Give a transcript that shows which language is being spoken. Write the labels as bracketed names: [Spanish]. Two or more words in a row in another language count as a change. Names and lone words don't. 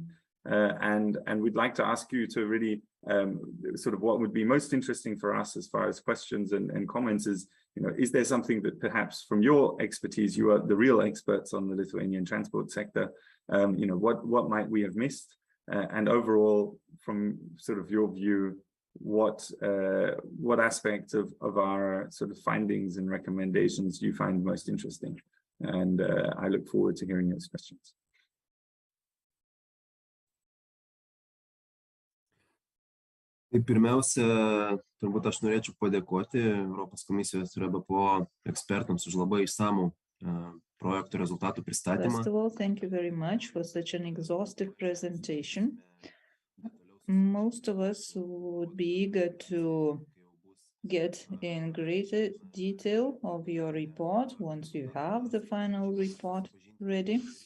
[English] And we'd like to ask you to really sort of what would be most interesting for us as far as questions and comments is, is there something that perhaps from your expertise, you are the real experts on the Lithuanian transport sector, what might we have missed? And overall, from sort of your view, what aspects of our sort of findings and recommendations do you find most interesting? And I look forward to hearing those questions. [Lithuanian] Tai pirmiausia, turbūt aš norėčiau padėkoti Europos komisijos ir EBPO ekspertams už labai išsamų projektų rezultatų pristatymą. [English] First of all, thank you very much for such an exhaustive presentation. Most of us would be eager to get in greater detail of your report once you have the final report ready.